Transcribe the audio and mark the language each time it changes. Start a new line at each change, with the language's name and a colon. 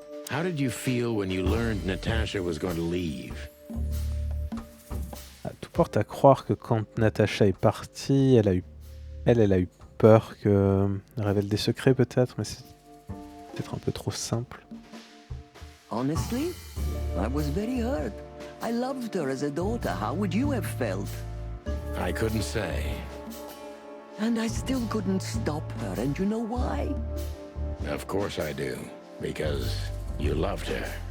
English: How did you feel when you learned Natasha was going to leave?
French: Ah, tout porte à croire que quand Natasha est partie, elle a eu peur qu'elle révèle des secrets peut-être, mais c'est peut-être un peu trop simple.
English: Honestly, I was very hurt. I loved her as a daughter. How would you have felt? I couldn't say. And I still couldn't stop her, and you know why? Of course I do, because you loved her.